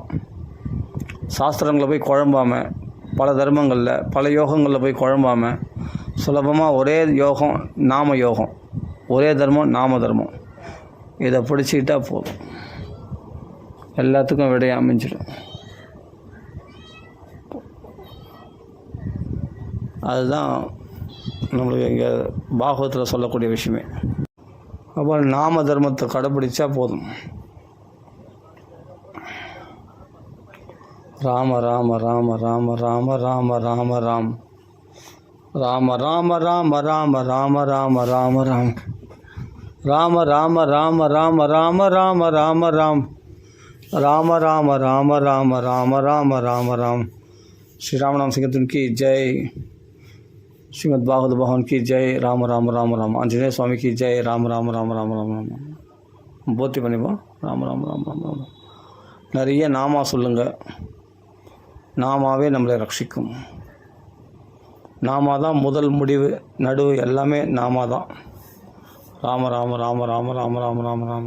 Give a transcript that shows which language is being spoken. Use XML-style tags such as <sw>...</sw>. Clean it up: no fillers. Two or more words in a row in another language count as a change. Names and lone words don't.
<ta>சாஸ்திரங்களை போய் குழம்பாமல், பல தர்மங்களில் பல யோகங்களில் போய் குழம்பாமல், சுலபமாக ஒரே யோகம் நாம யோகம், ஒரே தர்மம் நாம தர்மம், இதை பிடிச்சிக்கிட்டால் போதும், எல்லாத்துக்கும் விடையை அமைஞ்சிடும். அதுதான் நம்மளுக்கு இங்கே பாகவத்தில் சொல்லக்கூடிய விஷயமே. அப்போ நாம தர்மத்தை கடைப்பிடிச்சா போதும். ராம ராம ராம ராம ராம ராம ராம ராம் ராம ராம ராம ராம ராம ராம ராம ராம் ராம ராம ராம ராம ராம ராம ராம ராம் ராம ராம ராம ராம ராம ராம ராம ராம். ஸ்ரீ ராமநாம சிங்கத்தின்</ta> <hi>की जय. श्रीमद् भागवत भगवान की जय. राम राम राम राम. आंजनेय स्वामी की जय. राम राम राम राम राम राम.</hi> <ta>போத்தி பண்ணிப்போம். ராம ராம ராம ராம ராம. நிறைய நாமா சொல்லுங்க. நாமாவே நம்மளை ரட்சிக்கும். நாமா தான் முதல் முடிவு நடுவு எல்லாமே நாமா தான். ராம ராம ராம ராம ராம ராம ராம ராம.</ta>